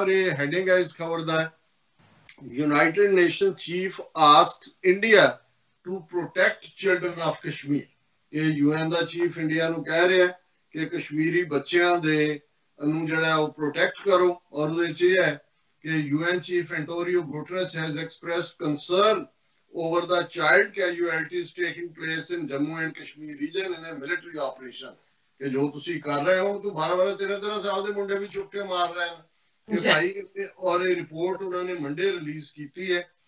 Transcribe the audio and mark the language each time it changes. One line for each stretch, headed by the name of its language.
Punjabi: ਔਰ ਇਹ ਹੈਡਿੰਗ ਹੈ ਇਸ ਖਬਰ ਦਾ,
English: United Nation chief asks India to protect children of Kashmir.
Punjabi: ਇਹ UN ਦਾ ਚੀਫ ਇੰਡੀਆ ਨੂੰ ਕਹਿ ਰਿਹਾ ਕਿ ਕਸ਼ਮੀਰੀ ਬੱਚਿਆਂ ਦੇ ਨੂੰ ਜਿਹੜਾ ਉਹ ਪ੍ਰੋਟੈਕਟ ਕਰੋ। ਔਰ ਉਹਦੇ 'ਚ ਇਹ ਹੈ ਕਿ
English: UN chief Antonio Guterres has expressed concern over the child casualties taking place in Jammu and Kashmir region in a military operation.
Hindi: कि जो तुसी कर रहे हो तो 12-12 13-13 साल के मुंडे भी चुक के मार रहे हैं कि भाई, और ये रिपोर्ट उन्होंने मंडे रिलीज की है.